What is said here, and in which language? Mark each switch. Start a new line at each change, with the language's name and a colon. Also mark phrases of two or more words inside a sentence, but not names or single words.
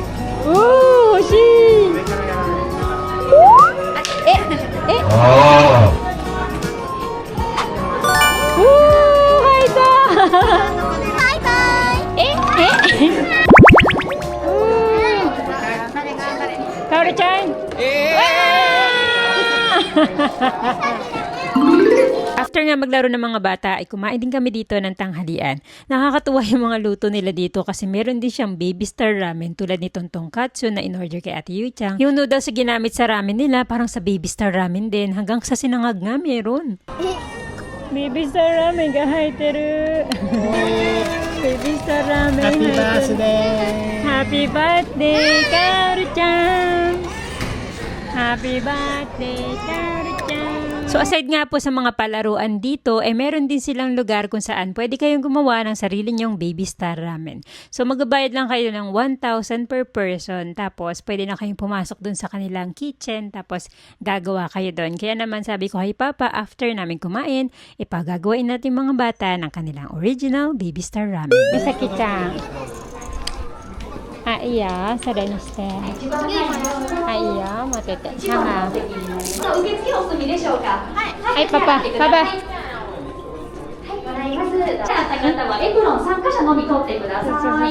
Japanese: 欲しい。え、入った。バイバイ。
Filipino: かおるちゃん。After nga maglaro ng mga bata ay kumain din kami dito ng tanghalian. Nakakatuwa yung mga luto nila dito kasi meron din siyang baby star ramen tulad nitong tongkatsu na in-order kay Ate Yu-chan. Yung noodles na ginamit sa ramen nila parang sa baby star ramen din hanggang sa sinangag nga meron.
Japanese: Baby star ramen が入ってる. Baby star ramen.
English: Happy birthday! Happy birthday, Kaoru-chan! Happy birthday, Kaoru-chan!
Filipino: So aside nga po sa mga palaruan dito, meron din silang lugar kung saan pwede kayong gumawa ng sarili nyong baby star ramen. So magbabayad lang kayo ng 1,000
English: per person,
Filipino: tapos pwede na kayong pumasok dun sa kanilang kitchen, tapos gagawa kayo dun. Kaya naman sabi ko,
English: hey Papa,
Filipino: after namin kumain, ipagagawain natin mga bata ng kanilang original baby star ramen. Misaki-chan.
Japanese: Ah, iya, sadaにして。はい、いいよ、待ってて。母。受付お済みでしょうか。はい、パパ、パパ。ございます。じゃあ、方はエプロン参加者のみ取ってください。